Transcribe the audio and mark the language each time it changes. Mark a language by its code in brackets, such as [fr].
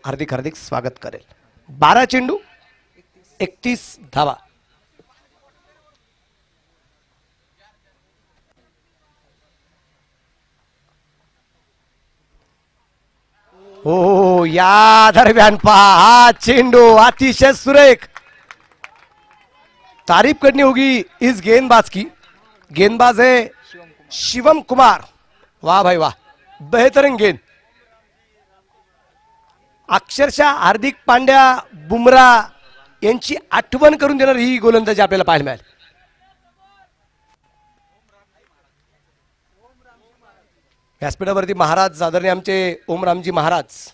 [mr] हार्दिक हार्दिक स्वागत करेल. 12 चेंडू 31 धावा. हो या दरम्यान पहा हा चेंडू अतिशय सुरेख. [hi] तारीफ करनी होगी इस गेंदबाज की. गेंदबाज है शिवम कुमार. वाह भाई वाह, बेहतरीन गेंद. [mr] अक्षरशः हार्दिक पांड्या बुमराह यांची आठवण करून देणार ही गोलंदाजी आपल्याला पाहायला मिळाली. व्यासपीठावरती महाराज आदरणीय आमचे ओमरामजी महाराज.